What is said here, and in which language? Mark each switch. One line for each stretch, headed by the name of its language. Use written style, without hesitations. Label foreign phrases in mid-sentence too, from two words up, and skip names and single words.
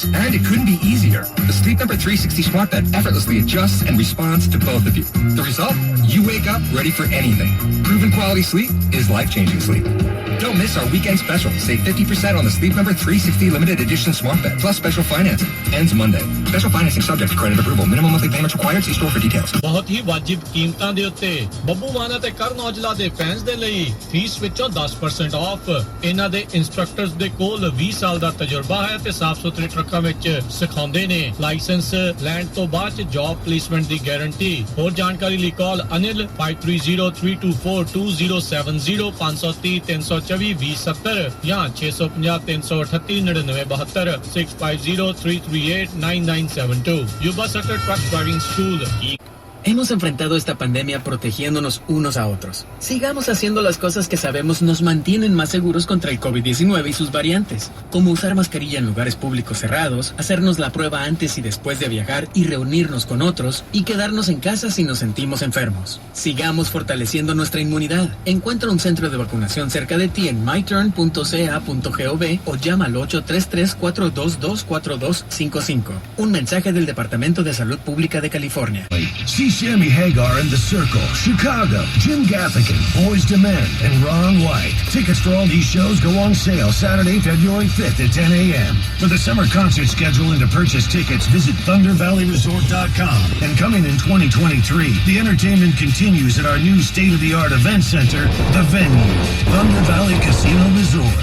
English: And it couldn't be easier. The Sleep Number 360 Smart Bed effortlessly adjusts and responds to both of you. The result? You wake up ready for anything. Proven quality sleep is life-changing sleep. Don't miss our weekend special. Save 50% on the Sleep Number 360 Limited Edition Smart Bed, plus special financing. Ends Monday. Special financing subject to credit approval. Minimum monthly payments required. See store for details.
Punjabi: ਬਹੁਤ ਹੀ ਵਾਜਿਬ ਕੀਮਤਾਂ ਦੇ ਉੱਤੇ ਬੱਬੂ ਮਾਨਾ ਤੇ ਕਰਨ ਔਜਲਾ ਦੇ ਫੈਨਸ ਦੇ ਲਈ ਫੀਸ ਵਿੱਚੋਂ 10% ਆਫ। ਇਹਨਾਂ ਦੇ ਇੰਸਟ੍ਰਕਟਰਸ ਦੇ ਕੋਲ 20 ਸਾਲ ਦਾ ਤਜਰਬਾ ਹੈ ਤੇ ਸਾਫ਼ ਸੁਥਰੇ ਟਰੱਕਾਂ ਵਿੱਚ ਸਿਖਾਉਂਦੇ ਨੇ। ਲਾਇਸੈਂਸ ਲੈਣ ਤੋਂ ਬਾਅਦ
English: job placement
Punjabi: ਦੀ ਗਾਰੰਟੀ। ਹੋਰ ਜਾਣਕਾਰੀ ਲਈ ਕਾਲ ਅਨਿਲ 5303242070 530 324 2070 ਜਾਂ 650 338 9972 650 338 Yuba Sucker Truck Driving School.
Spanish: Hemos enfrentado esta pandemia protegiéndonos unos a otros. Sigamos haciendo las cosas que sabemos nos mantienen más seguros contra el COVID-19 y sus variantes, como usar mascarilla en lugares públicos cerrados, hacernos la prueba antes y después de viajar y reunirnos con otros, y quedarnos en casa si nos sentimos enfermos. Sigamos fortaleciendo nuestra inmunidad. Encuentra un centro de vacunación cerca de ti en myturn.ca.gov o llama al 833-422-4255. Un mensaje del Departamento de Salud Pública de California.
English: See Sammy Hagar and The Circle, Chicago, Jim Gaffigan, Boys to Men, and Ron White. Tickets for all these shows go on sale Saturday, February 5th at 10 a.m. For the summer concert schedule and to purchase tickets, visit ThunderValleyResort.com. And coming in 2023, the entertainment continues at our new state-of-the-art event center, The Venue, Thunder Valley Casino Resort.